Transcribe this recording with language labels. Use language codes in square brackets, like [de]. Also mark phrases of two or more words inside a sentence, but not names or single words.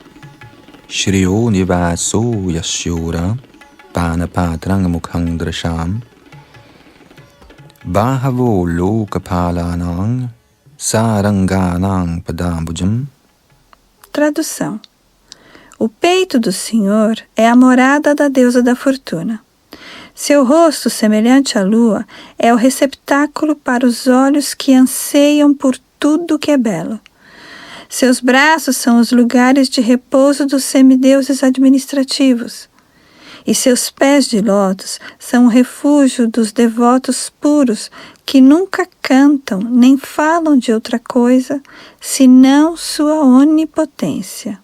[sa] Shriyo nivaso yasyura panapatrang mukhang drasham bahavo lokapalanang saranganang padambujam. [pt] Tradução. O peito do Senhor é a morada da deusa da fortuna. Seu rosto, semelhante à lua, é o receptáculo para os olhos que anseiam por tudo que é belo. Seus braços são os lugares de repouso dos semideuses administrativos, e seus pés de lótus são o refúgio dos devotos puros que nunca cantam nem falam de outra coisa senão sua onipotência.